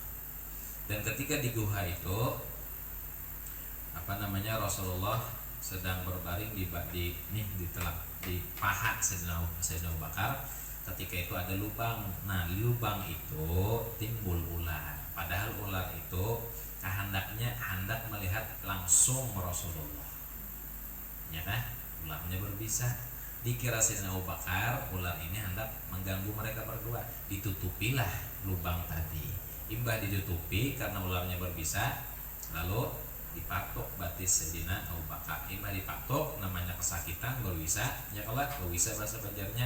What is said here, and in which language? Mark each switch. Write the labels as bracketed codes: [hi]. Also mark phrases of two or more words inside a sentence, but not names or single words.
[id] Dan ketika di guha itu, Rasulullah sedang berbaring di paha Sayyidina Abu Bakar. Ketika itu ada lubang. Nah, di lubang itu timbul ular. Padahal ular itu hendak melihat langsung Rasulullah. Ya kan? Ularnya berbisa. Dikira Sayyidina Abu Bakar ular ini hendak mengganggu mereka berdua. [bjn] Ditutupilah lubang tadi. Imbah ditutupi karena ularnya berbisa, lalu dipatok batis Sayyidina Abu Bakar. Imbah dipatok namanya kesakitan, berbisa. Ya kalau berbisa bahasa Banjarnya.